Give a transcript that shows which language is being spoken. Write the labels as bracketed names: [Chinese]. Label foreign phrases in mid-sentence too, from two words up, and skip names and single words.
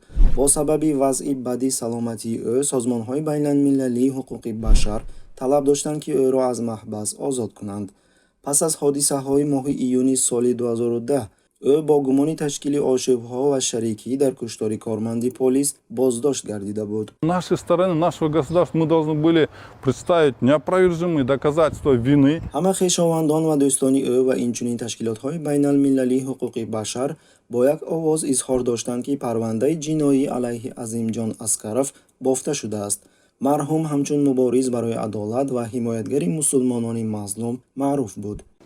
[Tajik] با سبب وضع بدی سلامتی او سازمان‌های بین‌المللی حقوق بشر طلب داشتند که او را از محبس آزاد کنند. پس از حادثه‌های ماه ایون سال 2010 او با گمان تشکیل آشوب‌ها و شریکی در کشتار کارمند پلیس بازداشت گردیده بود. [Russian] Нашей стороны, нашего государства мы должны были представить неопровержимые доказательства вины. [Tajik] همه خویشاوندان و دوستان او و اینچنین تشکیلات‌های بین‌المللی حقوق بشر با یک آواز اظهار داشتند که پرونده جنایی علیه عظیمجان اسکروف بافته شده است. مرحوم همچون مبارز برای عدالت و حمایتگر مسلمانان مظلوم معروف بود.